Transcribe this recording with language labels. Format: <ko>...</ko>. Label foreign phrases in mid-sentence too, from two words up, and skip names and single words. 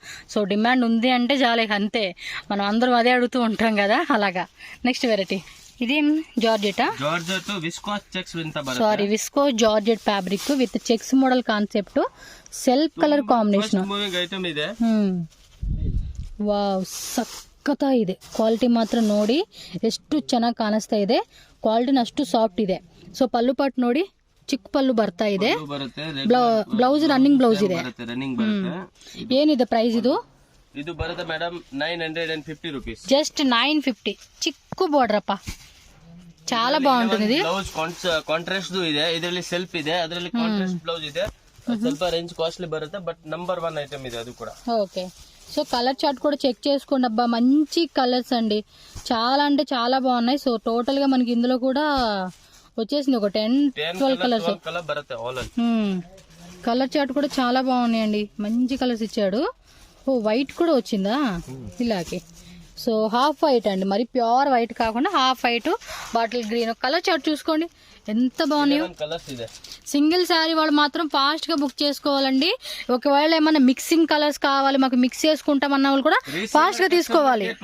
<te>సో డిమాండ్ ఉంది అంటే చాలు, అంతే. మనం అందరం అదే అడుగుతూ ఉంటాం కదా, అలాగా.</te> <en>next variety</en> <te>ఇదేం జార్జెట్</te> <en>viscose checks sorry visco georgette fabric with checks model concept, self color combination. moving item ಇದೆ.</en> <kn>వావ్, ಸಖತ್ತ ಇದೆ ಕ್ವಾಲಿಟಿ ಮಾತ್ರ ನೋಡಿ ಎಷ್ಟು ಚೆನ್ನಾಗಿ ಕಾಣಿಸ್ತಾ ಇದೆ ಕ್ವಾಲಿಟಿನ ಅಷ್ಟು ಸಾಫ್ಟ್ ಇದೆ ಸೊ ಪಲ್ಲು ಪಾಟ್ ನೋಡಿ ಚಿಕ್ಕ ಪಲ್ಲು ಬರ್ತಾ ಇದೆ</kn> <en>blouse running blouse</en> <kn>ಇದೆ ಏನಿದೆ ಪ್ರೈಸ್ ಇದು ಬರುತ್ತೆ ಮೇಡಮ್ 950 ರೂಪೀಸ್</kn> <te>జస్ట్ 950 చిక్కు బోర్డర్ అప్ప చాలా బాగుంటుంది ఇది</te> <en>blouse contrast</en> <kn>ಇದೆ ಇದರಲ್ಲಿ ಸೆಲ್ಫ್ ಇದೆ ಅದರಲ್ಲಿ</kn> <en>contrast blouse</en> <kn>ಇದೆ ಸ್ವಲ್ಪ</kn> <en>range costly</en> <kn>ಬರುತ್ತೆ ಬಟ್</kn> <en>number 1 item</en> <kn>ಇದೆ ಅದು ಕೂಡ</kn> <en>ok so color chart</en> <te>కూడా చెక్ చేసుకోండి అబ్బా మంచి కలర్స్ అండి చాలా అంటే చాలా బాగున్నాయి సో టోటల్ గా మనకి ఇందులో కూడా వచ్చేసింది ఒక 10-12 కలర్స్ కలర్ బರುತ್ತೆ ఆల్</te> <en>color chart</en> <te>కూడా చాలా బాగున్నాయండి మంచి కలర్స్ ఇచ్చాడు ఓ వైట్ కూడా వచ్చిందా ఇలాగే సో</te> <en>half white</en> <te>అండి మరి</te> <en>pure white</en> <te>కాకుండా</te> <en>half white bottle green color chart</en> <te>చూసుకోండి ఎంత బాగున్నాయో</te> <en>single saree</en> <te>వాళ్ళు మాత్రం ఫాస్ట్ గా బుక్ చేసుకోవాలండి ఒకవేళ ఏమైనా</te> <en>mixing colors</en> <te>కావాలి మాకు మిక్స్ చేసుకుంటాం అన్న వాళ్ళు కూడా ఫాస్ట్ గా తీసుకోవాలి</te>